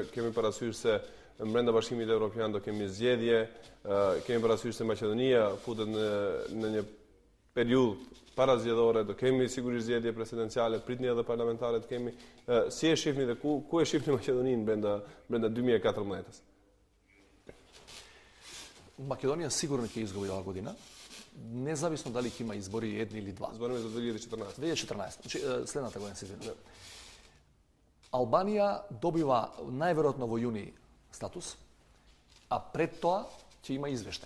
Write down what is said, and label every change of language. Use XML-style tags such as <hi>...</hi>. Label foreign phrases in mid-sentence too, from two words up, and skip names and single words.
<sq>Kemi parasysh se brenda Bashkimit Evropian do kemi zgjedhje, kemi parasysh se Maqedonia futet në një periudhë parazgjedhore, do kemi sigurisht zgjedhje presidenciale, pritni edhe parlamentare të kemi. Si e shihni dhe ku e shihni Maqedoninë brenda 2014-s?</sq> <mk>Македонија сигурно ќе изгуби оваа година, независно дали ќе има избори едни или два. Збориме за 2014. 2014, значи следната година се извинувам. Албанија добива најверојатно во јуни статус, а пред тоа ќе има извештај.</mk>